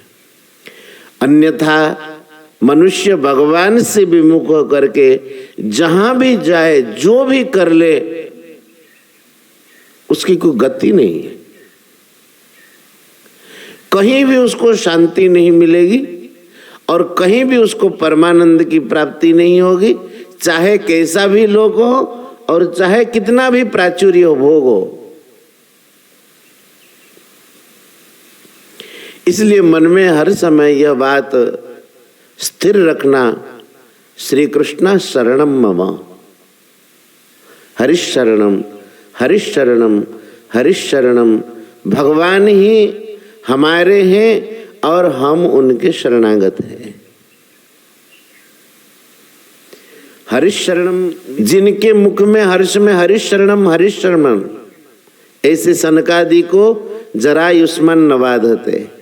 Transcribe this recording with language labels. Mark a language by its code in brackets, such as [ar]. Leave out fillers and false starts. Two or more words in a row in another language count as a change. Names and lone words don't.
[hi] अन्यथा मनुष्य भगवान से विमुख होकर के जहां भी जाए जो भी कर ले उसकी कोई गति नहीं है, कहीं भी उसको शांति नहीं मिलेगी और कहीं भी उसको परमानंद की प्राप्ति नहीं होगी, चाहे कैसा भी लोग हो और चाहे कितना भी प्राचुर्य हो भोग हो। इसलिए मन में हर समय यह बात स्थिर रखना, [sa] श्री कृष्ण शरणम मम, हरिश शरणम हरिश शरणम हरिश शरणम। [hi] भगवान ही हमारे हैं और हम उनके शरणागत हैं। [sa] हरिश शरणम, [hi] जिनके मुख में हर्ष में [sa] हरिश शरणम, [hi] ऐसे सनकादि को [sa] जरा युष्मान न बाधते।